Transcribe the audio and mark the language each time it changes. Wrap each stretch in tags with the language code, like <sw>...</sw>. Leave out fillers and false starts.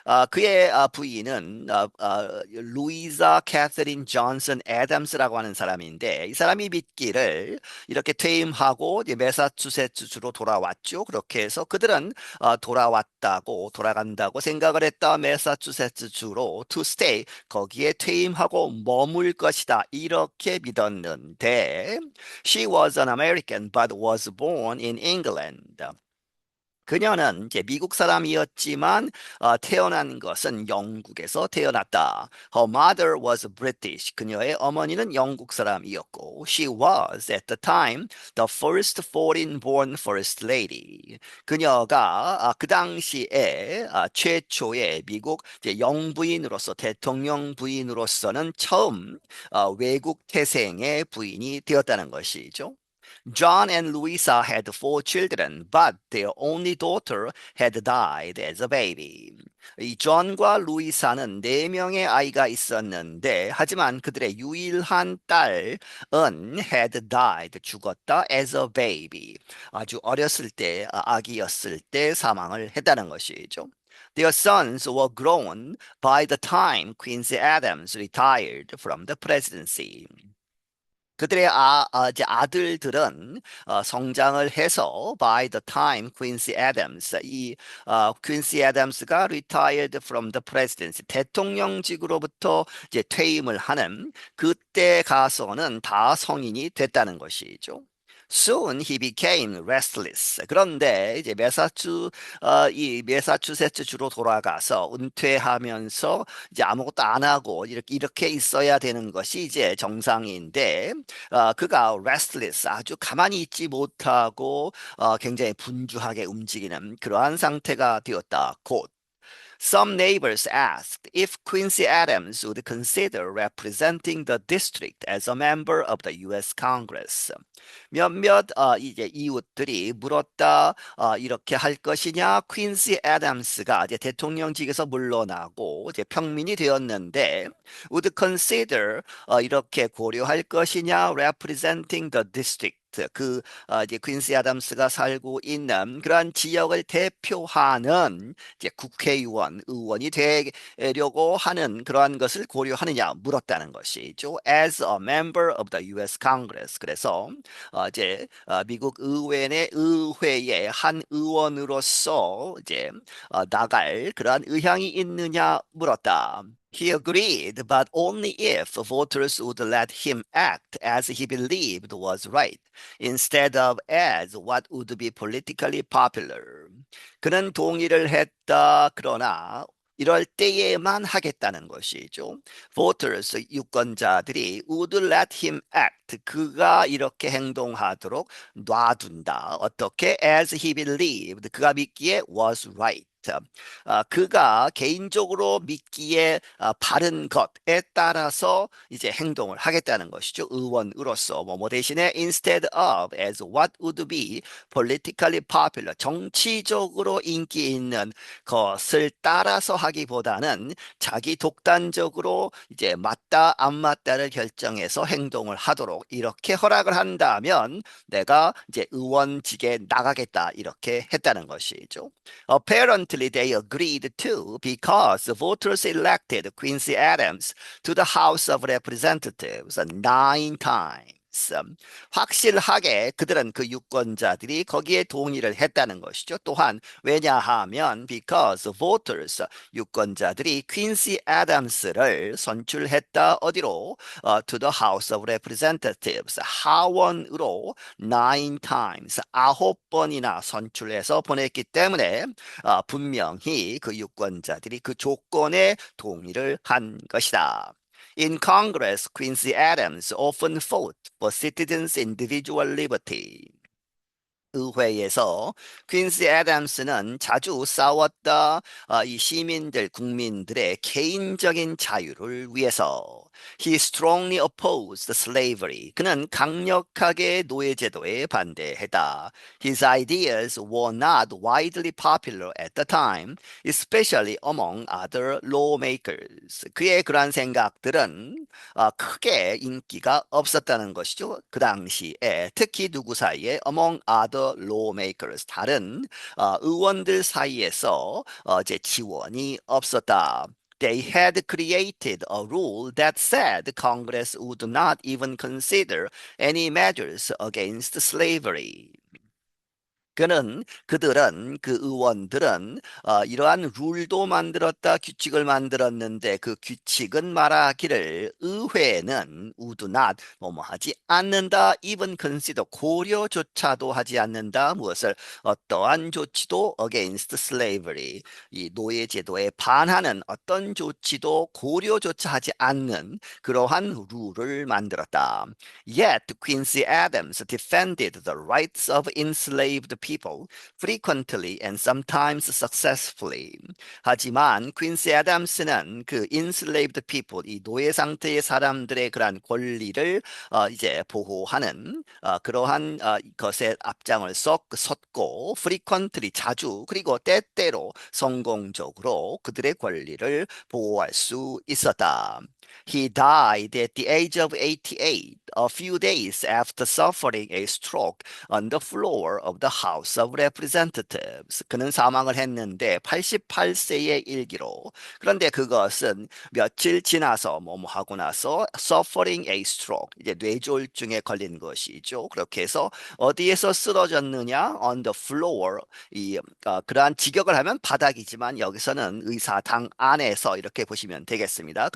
<ko>그의 부인은 루이자 캐서린 존슨 애덤스라고 하는 사람인데 이 사람이 믿기를 이렇게 퇴임하고 이제 매사추세츠주로 돌아왔죠. 그렇게 해서 그들은 돌아간다고 생각을 했다. 매사추세츠주로</ko> <en>to stay</en> <ko>거기에 퇴임하고 머물 것이다. 이렇게 믿었는데</ko> <en>She was an American but was born in England.</en> <ko>그녀는 이제 미국 사람이었지만 태어난 것은 영국에서 태어났다.</ko> <en>Her mother was British.</en> <ko>그녀의 어머니는 영국 사람이었고,</ko> <en>She was at the time the first foreign-born first lady.</en> <ko>그녀가 그 당시에 최초의 미국 이제 영부인으로서 대통령 부인으로서는 처음 외국 태생의 부인이 되었다는 것이죠.</ko> <en>John and Louisa had four children, but their only daughter had died as a baby.</en> <ko>이 존과 루이사는 네 명의 아이가 있었는데, 하지만 그들의 유일한 딸은</ko> <en>had died,</en> <ko>죽었다,</ko> <en>as a baby.</en> <ko>아주 어렸을 때, 아기였을 때 사망을 했다는 것이죠.</ko> <en>Their sons were grown by the time Quincy Adams retired from the presidency.</en> <ko>그들의 이제 아들들은 성장을 해서</ko> <en>by the time Quincy Adams</en> <ko>Quincy Adams가</ko> <en>retired from the presidency</en> <ko>대통령직으로부터 이제 퇴임을 하는 그때 가서는 다 성인이 됐다는 것이죠.</ko> <en>Soon he became restless.</en> <ko>그런데 이제 이 매사추세츠 주로 돌아가서 은퇴하면서 이제 아무것도 안 하고 이렇게 있어야 되는 것이 이제 정상인데 그가 restless 아주 가만히 있지 못하고 굉장히 분주하게 움직이는 그러한 상태가 되었다. 곧</ko> <en>Some neighbors asked if Quincy Adams would consider representing the district as a member of the U.S. Congress.</en> <ko>몇몇 이제 이웃들이 물었다. 이렇게 할 것이냐? 퀸시 애덤스가 이제 대통령직에서 물러나고 이제 평민이 되었는데</ko> <en>would consider</en> <ko>이렇게 고려할 것이냐?</ko> <en>representing the district</en> <ko>이제 퀸시 아담스가 살고 있는 그러한 지역을 대표하는 이제 국회의원, 의원이 되려고 하는 그러한 것을 고려하느냐 물었다는 것이죠.</ko> <en>As a member of the U.S. Congress.</en> <ko>그래서 이제 미국 의회의 한 의원으로서 이제 나갈 그러한 의향이 있느냐 물었다.</ko> <en>He agreed, but only if voters would let him act as he believed was right, instead of as what would be politically popular.</en> <ko>그는 동의를 했다. 그러나 이럴 때에만 하겠다는 것이죠.</ko> <en>Voters,</en> <ko>유권자들이</ko> <en>would let him act.</en> <ko>그가 이렇게 행동하도록 놔둔다. 어떻게?</ko> <en>As he believed.</en> <ko>그가 믿기에</ko> <en>was right.</en> <ko>그가 개인적으로 믿기에 바른 것에 따라서 이제 행동을 하겠다는 것이죠. 의원으로서 뭐뭐 대신에</ko> <en>instead of as what would be politically popular</en> <ko>정치적으로 인기 있는 것을 따라서 하기보다는 자기 독단적으로 이제 맞다 안 맞다를 결정해서 행동을 하도록 이렇게 허락을 한다면 내가 이제 의원직에 나가겠다 이렇게 했다는 것이죠.</ko> <en>Apparently, they agreed too because the voters elected Quincy Adams to the House of Representatives nine times.</en> <ko>확실하게 그들은 그 유권자들이 거기에 동의를 했다는 것이죠. 또한 왜냐하면</ko> <en>because voters</en> <ko>유권자들이 퀸시 애덤스를 선출했다 어디로</ko> <en>to the House of Representatives</en> <ko>하원으로</ko> <en>nine times</en> <ko>아홉 번이나 선출해서 보냈기 때문에 분명히 그 유권자들이 그 조건에 동의를 한 것이다.</ko> <en>In Congress, Quincy Adams often fought for citizens' individual liberty.</en> <ko>의회에서 퀸시 애덤스는 자주 싸웠다. 이 시민들, 국민들의 개인적인 자유를 위해서.</ko> <en>He strongly opposed slavery.</en> <ko>그는 강력하게 노예제도에 반대했다.</ko> <en>His ideas were not widely popular at the time, especially among other lawmakers.</en> <ko>그의 그러한 생각들은 크게 인기가 없었다는 것이죠. 그 당시에 특히 누구 사이에</ko> <en>among other lawmakers</en> <ko>다른 의원들 사이에서 이제 지원이 없었다.</ko> <en>They had created a rule that said Congress would not even consider any measures against slavery.</en> <ko>그들은 그 의원들은 이러한 룰도 만들었다 규칙을 만들었는데 그 규칙은 말하기를 의회는</ko> <en>would not</en> <ko>뭐뭐 하지 않는다</ko> <en>even consider</en> <ko>고려조차도 하지 않는다 무엇을 어떠한 조치도</ko> <en>against slavery</en> <ko>이 노예 제도에 반하는 어떤 조치도 고려조차 하지 않는 그러한 룰을 만들었다.</ko> <en>Yet Quincy Adams defended the rights of enslaved people frequently and sometimes successfully.</en> <ko>하지만 퀸시 애덤스는 그</ko> <en>enslaved people,</en> <ko>이 노예 상태의 사람들의 그러한 권리를 이제 보호하는 그러한 것에 앞장을 섰고</ko> <en>frequently</en> <ko>자주 그리고 때때로 성공적으로 그들의 권리를 보호할 수 있었다.</ko> <en>He died at the age of 88, a few days after suffering a stroke on the floor of the House of Representatives.</en> <ko>그는 사망을 했는데 88세의 일기로. 그런데 그것은 며칠 지나서 뭐뭐 하고 나서</ko> <en>suffering a stroke,</en> <ko>이제 뇌졸중에 걸린 것이죠. 그렇게 해서 어디에서 쓰러졌느냐?</ko> <en>On the floor.</en> <ko>그러한 직역을 하면 바닥이지만 여기서는 의사당 안에서 이렇게 보시면 되겠습니다.</ko>